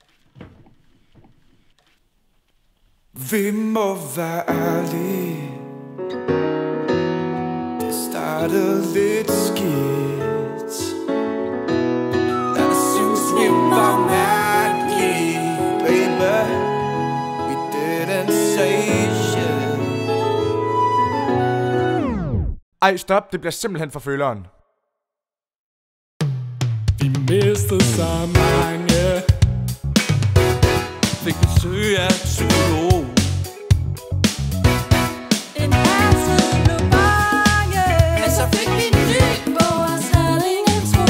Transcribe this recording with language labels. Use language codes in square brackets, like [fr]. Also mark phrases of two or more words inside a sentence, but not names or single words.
[da] Vi må være ærlige. Det startede lidt skidt. Jeg synes, vi var mærkelige, baby. [en] We didn't say shit. [da] Ej, stop. Det bliver simpelthen for føleren. Vi mistede så mange. Fik besøg af psykolog. En masse blev bange, men så fik vi en ny, hvor os havde ingen tro.